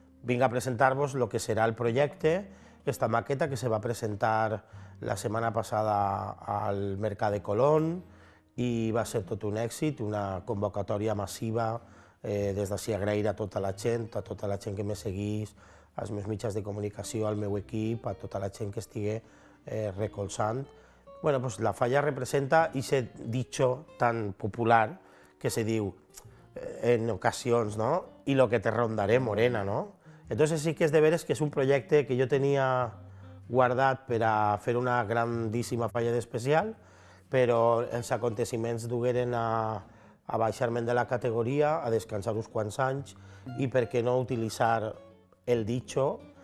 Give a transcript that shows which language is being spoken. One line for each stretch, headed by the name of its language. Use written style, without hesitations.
Catalan: Vinc a presentar-vos el que serà el projecte, aquesta maqueta que se va presentar la setmana passada al Mercat de Colón i va ser tot un èxit, una convocatòria massiva. Des d'ací agrair a tota la gent que me seguís, als meus mitjans de comunicació, al meu equip, a tota la gent que estigui recolzant. Bueno, pues la falla representa aquest dicho tan popular que se diu en ocasions, ¿no?
Spanish: Y lo que te rondaré morena, ¿no?
Catalan: Entonces sí que és de veres que és un projecte que jo tenia guardat per a fer una grandíssima falla d'especial, però els aconteciments dugueren a baixar-me'n de la categoria, a descansar uns quants anys i per què no utilitzar el dicho